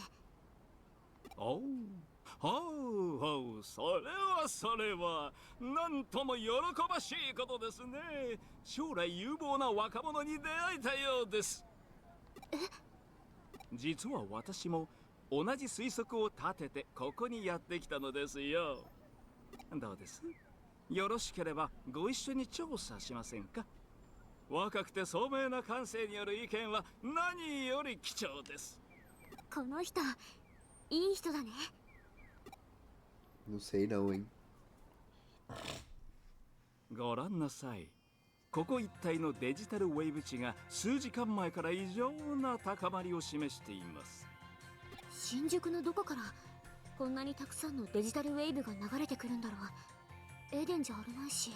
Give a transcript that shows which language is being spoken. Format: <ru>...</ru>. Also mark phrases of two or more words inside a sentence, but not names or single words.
<ja>おうそれはなんとも喜ばしいことですね将来有望な若者に出会えたようです実は私も同じ推測を立ててここにやってきたのですよどうですよろしければご一緒に調査しませんか若くて聡明な感性による意見は何より貴重ですこの人いい人だね</ja> <pt>Não sei não, hein?</pt> <ja>ご覧なさいここ一帯のデジタルウェーブ値が数時間前から異常な高まりを示しています新宿のどこからこんなにたくさんのデジタルウェーブが流れてくるんだろうエデンじゃあるまいし</ja>